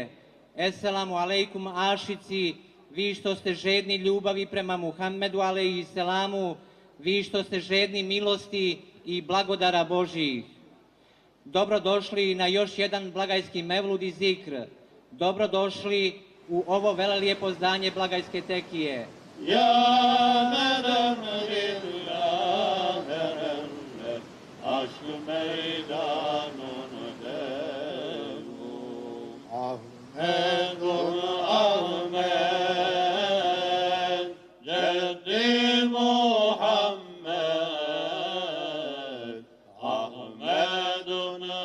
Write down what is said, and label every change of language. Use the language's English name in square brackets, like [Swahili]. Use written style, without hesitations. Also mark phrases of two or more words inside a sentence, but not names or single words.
[Arabic] السلام عليكم, [Bosnian] ašici, vi što ste žedni ljubavi prema Muhammedu [Arabic] عليه السلام, [Bosnian] vi što ste žedni milosti i blagodara Božjih. Dobrodošli na još jedan blagajski mevlud i zikr. Dobrodošli u ovo velelijepo zdanje blagajske tekije. [Turkish] Ya nerem lillah nerem aşk meydanın devu Ahmedun Ahmed Ceddi Muhammed Ahmedun